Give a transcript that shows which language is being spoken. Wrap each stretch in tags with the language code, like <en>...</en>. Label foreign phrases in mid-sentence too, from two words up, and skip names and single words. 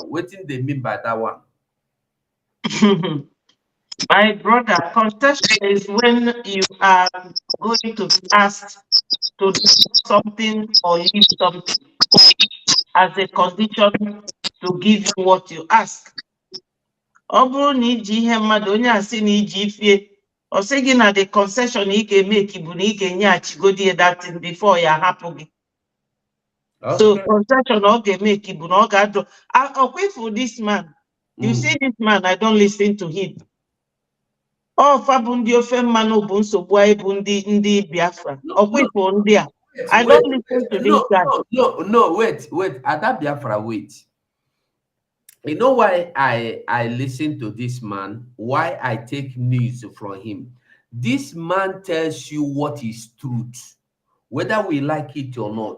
<en>What do they mean by that one? My brother, concession is when you are going to be asked to do something or leave something as a condition to give you what you ask.</en> <ig>Ọ bụrụ na iji ihe mmadụ onye asị na iji ifie, ọ sị gị na</ig> <en>the concession</en> <ig>ị ga-emeki bụ na ị ga-enyeghachigodi</ig> <en>that thing</en> <ig>before ya hapụ gị.</ig> <en>So concession</en> <ig>ọ ga-emeki bụ na ọ ga-adụ.</ig> <en>Ọkwa for this man, you see this man, I don't listen to him.</en> <ig>Oh, fabu ndị ofe mmanụ bụ nsogbu anyị bụ ndị Biafra. Ọkwa for ndị a.</ig> <en>I don't listen to this guy. No, wait. Ada Biafra, wait. You know why I listen to this man? Why I take news from him? This man tells you what is truth, whether we like it or not.</en>